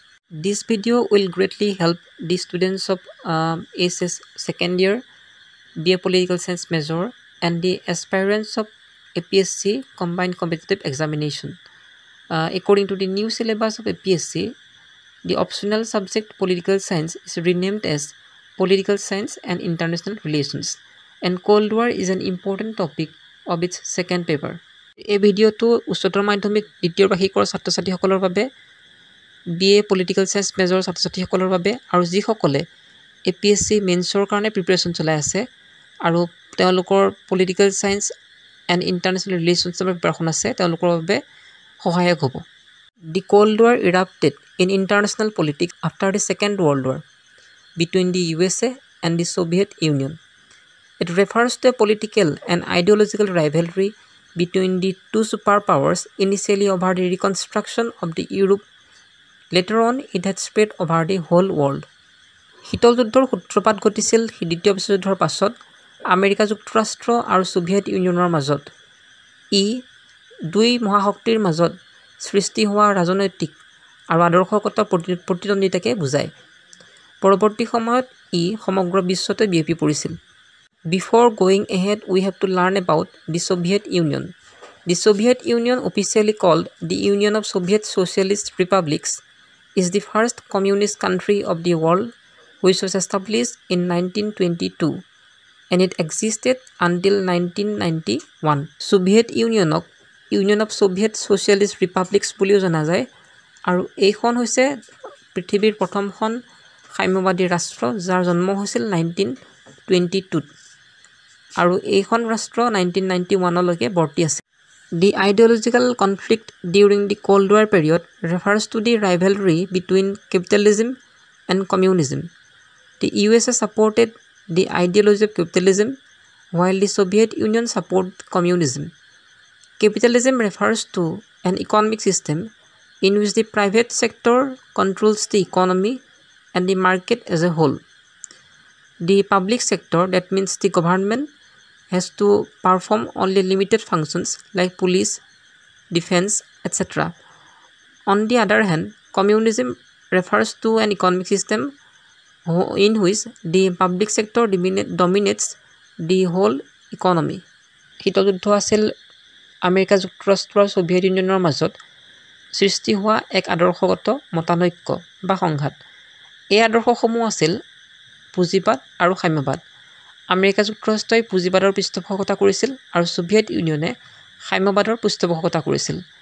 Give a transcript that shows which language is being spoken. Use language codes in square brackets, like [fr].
[en] This video will greatly help the students of SS second year, BA Political Science major, and the aspirants of APSC Combined Competitive Examination. According to the new syllabus of APSC, the optional subject Political Science is renamed as Political Science and International Relations, and Cold War is an important topic of its second paper. [as] এই ভিডিওটো উচ্চতৰ মাধ্যমিক দ্বিতীয় বাৰ্ষিকৰ ছাত্ৰ-ছাত্ৰীসকলৰ বাবে, BA Political Science major ছাত্ৰ-ছাত্ৰীসকলৰ বাবে, আৰু যিসকলে APSC মেইনছৰ কাৰণে প্ৰিপাৰেশ্যন চলাই আছে আৰু তেওঁলোকৰ political science and international ৰিলেশ্যনছৰ preparation আছে তেওঁলোকৰ বাবে সহায়ক হ'ব। [en] The Cold War erupted in international politics after the Second World War between the USA and the Soviet Union. It refers to a political and ideological rivalry between the two superpowers, initially over the reconstruction of the Europe. Later on, it had spread over the whole world. [as] শীতল যুদ্ধৰ সূত্ৰপাত ঘটিছিল দ্বিতীয় বিশ্বযুদ্ধৰ পাছত America যুক্তৰাষ্ট্ৰ আৰু Soviet ইউনিয়নৰ মাজত। ই দুই মহাশক্তিৰ মাজত সৃষ্টি হোৱা ৰাজনৈতিক আৰু আদৰ্শগত প্ৰতিদ্বন্দ্বিতাকে বুজায়। পৰৱৰ্তী সময়ত ই সমগ্ৰ বিশ্বতে বিয়পি পৰিছিল। [en] Before going ahead, we have to learn about the Soviet Union. The Soviet Union, officially called the Union of Soviet Socialist Republics, is the first communist country of the world, which was established in 1922, and it existed until 1991. [as] Soviet Unionক Union of Soviet Socialist Republics বুলিও জনা যায়, আৰু এইখন হৈছে পৃথিৱীৰ প্ৰথমখন সাম্যবাদী ৰাষ্ট্ৰ যাৰ জন্ম হৈছিল 1922 আৰু এইখন ৰাষ্ট্ৰ 1991 লৈকে বৰ্তি আছে। [en] The ideological conflict during the Cold War period refers to the rivalry between capitalism and communism. The USA supported the ideology of capitalism, while the Soviet Union supported communism. Capitalism refers to an economic system in which the private sector controls the economy and the market as a whole. The public sector, that means the government, has to perform only limited functions like police, defense, etc. On the other hand, communism refers to an economic system in which the public sector dominates the whole economy. [as] শীতল যুদ্ধ আছিল America যুক্তৰাষ্ট্ৰ আৰু Soviet ইউনিয়নৰ মাজত সৃষ্টি হোৱা এক আদৰ্শগত মতানৈক্য বা সংঘাত। এই আদৰ্শসমূহ আছিল পুঁজিবাদ আৰু সাম্যবাদ। আমেৰিকা যুক্তৰাষ্ট্ৰই পুঁজিবাদৰ পৃষ্ঠপোষকতা কৰিছিল আৰু সোভিয়েট ইউনিয়নে সাম্যবাদৰ পৃষ্ঠপোষকতা কৰিছিল।